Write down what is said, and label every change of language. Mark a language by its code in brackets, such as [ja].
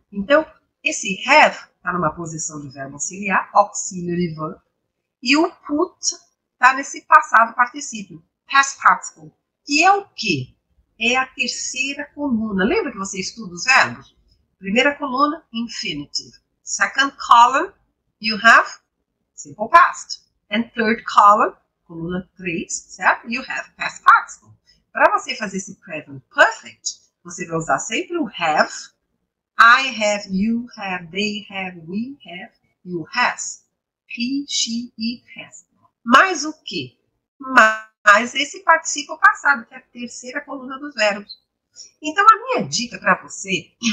[pt] Então, esse have está numa posição de verbo auxiliar, auxiliary verb, e o put está nesse passado particípio, past participle, que é o quê? É a terceira coluna. Lembra que você estuda os verbos? Primeira coluna, infinitive. [en] Second column, you have simple past. And third column, [pt] coluna 3, certo? [en] You have past participle. [pt] Para você fazer esse present perfect, você vai usar sempre o have. [en] I have, you have, they have, we have, you has. He, she, it has. [pt] Mais o quê? Mais esse particípio passado, que é a terceira coluna dos verbos. Então, a minha dica para você